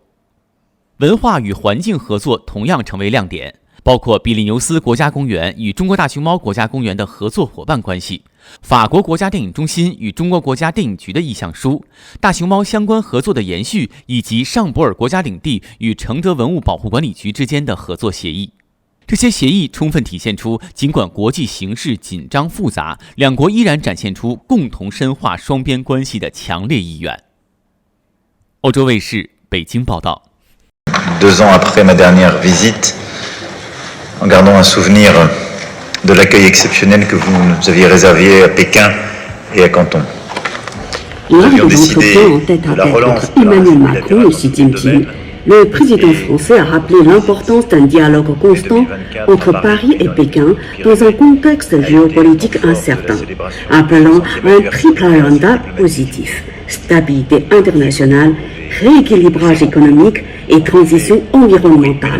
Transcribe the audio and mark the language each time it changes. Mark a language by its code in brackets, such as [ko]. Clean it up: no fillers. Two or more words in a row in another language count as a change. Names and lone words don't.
[zh] 文化与环境合作同样成为亮点，包括比利牛斯国家公园与中国大熊猫国家公园的合作伙伴关系，法国国家电影中心与中国国家电影局的意向书，大熊猫相关合作的延续，以及尚博尔国家领地与承德文物保护管理局之间的合作协议。这些协议充分体现出，尽管国际形势紧张复杂，两国依然展现出共同深化双边关系的强烈意愿。欧洲卫视北京报道。 [fr] 2 ans après ma dernière visite, en gardant un souvenir de l'accueil exceptionnel que vous nous aviez réservé à Pékin et à Canton. Lors de l'entretien en tête-à-tête entre Emmanuel Macron et Xi Jinping, le président français a rappelé l'importance d'un dialogue constant entre Paris et Pékin dans un contexte géopolitique incertain, appelant à un triple agenda positif: stabilité internationale, rééquilibrage économique et transition environnementale.